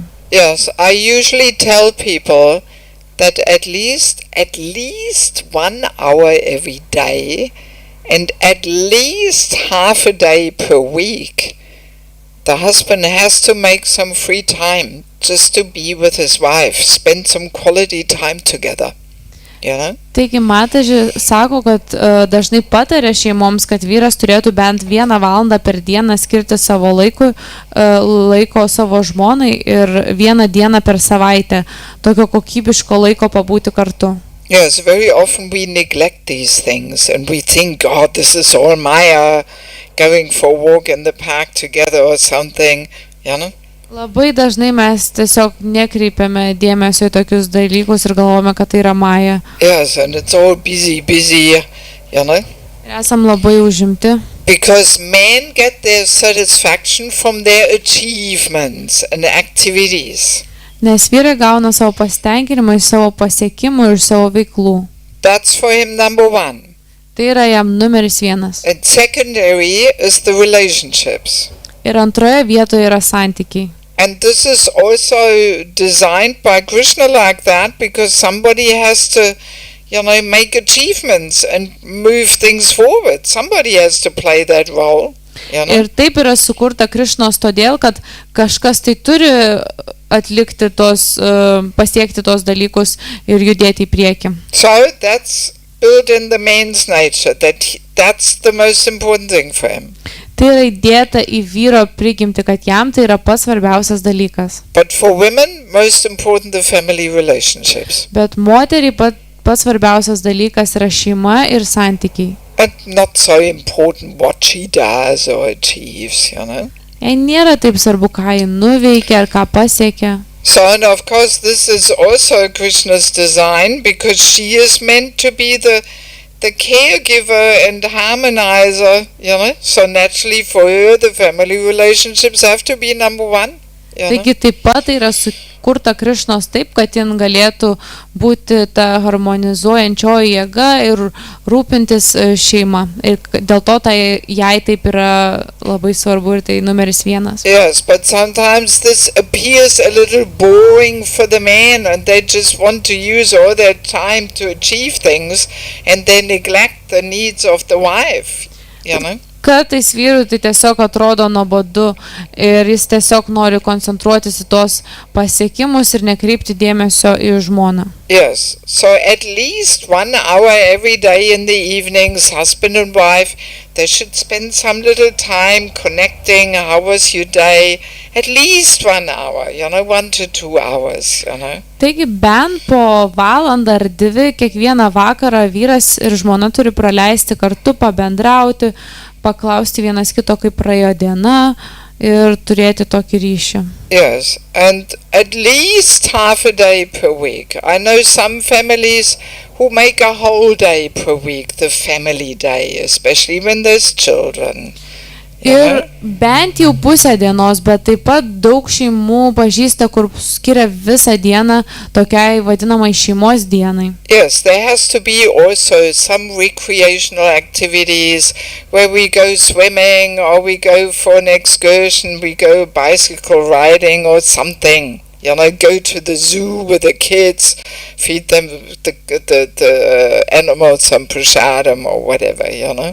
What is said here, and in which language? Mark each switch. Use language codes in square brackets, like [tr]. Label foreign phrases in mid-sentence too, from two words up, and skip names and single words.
[en] Yes, I usually tell people that at least 1 hour every day and at least half a day per week the husband has to make some free time just to be with his wife, spend some quality time together. You know? [lt] Taigi matadži sako, kad dažnai patarė šeimoms, kad vyras turėtų bent 1 valandą per dieną skirti savo laiko savo žmonai ir 1 dieną per savaitę tokio kokybiško laiko pabūti kartu. [en] Yes, very often we neglect these things and we think, God, this is all Maya going for a walk in the park together or something, you know? [lt] Labai dažnai mes tiesiog nekreipiame dėmesio į tokius dalykus ir galvojame, kad tai yra Maja. [en] Yes, and it's all busy, you know. [lt] Ir esam labai užimti. [en] Because men get their satisfaction from their achievements and activities. [lt] Nes vyrai gauna savo pasitenkinimą iš savo pasiekimų ir iš savo veiklų. [en] That's for him number 1. [lt] Tai yra jam numeris 1. [en] And secondary is the relationships. [lt] Ir antroje vietoje yra santykiai. [en] And this is also designed by Krishna like that, because somebody has to, you know, make achievements and move things forward. Somebody has to play that role. You know? [lt] Ir taip yra sukurta Krišnos todėl, kad kažkas tai turi atlikti pasiekti tos dalykus ir judėti į priekį. [en] So that's built in the man's nature, that's the most important thing for him. [lt] Tai yra įdėta į vyro prigimtį, kad jam tai yra pats svarbiausias dalykas. [en] But for women, most important the family relationships. [lt] Bet moteriai pats svarbiausias dalykas yra šeima ir santykiai. [en] And not so important what she does or achieves, you know. [lt] Jai nėra taip svarbu, ką ji nuveikia ar ką pasiekia. [en] So, and of course, this is also Krishna's design, because she is meant to be the caregiver and harmonizer, you know. So naturally for her, the family relationships have to be number 1. [lt] Taigi taip pat yra sukurta Krišnos taip, kad jin galėtų būti ta harmonizuojančioji jėga ir rūpintis šeima. Ir dėl to tai jai taip yra labai svarbu ir tai numeris 1. [en] Yes, but sometimes this appears a little boring for the men, and they just want to use all their time to achieve things, and they neglect the needs of the wife, you know. [lt] Kartais vyrui tai tiesiog atrodo nuobodu ir jis tiesiog nori koncentruotis į tos pasiekimus ir nekreipti dėmesio į žmoną. [en] Yes, so at least 1 hour every day in the evenings, husband and wife, they should spend some little time connecting. How was your day? At least 1 hour, you know, 1 to 2 hours, you know. [lt] Taigi bent po valandą ar 2 kiekvieną vakarą vyras ir žmona turi praleisti kartu, pabendrauti, paklausti vienas kito, kaip praėjo diena ir turėti tokį ryšį. [en] Yes, and at least half a day per week. I know some families who make a whole day per week the family day, especially when there's children. [lt] Ir bent jau pusę dienos, bet taip pat daug šeimų pažįsta, kur skiria visą dieną tokiai vadinamai šeimos dienai. [en] Yes, there has to be also some recreational activities where we go swimming or we go for an excursion, we go bicycle riding or something. You know, go to the zoo with the kids, feed them the animals some prasadam or whatever, you know.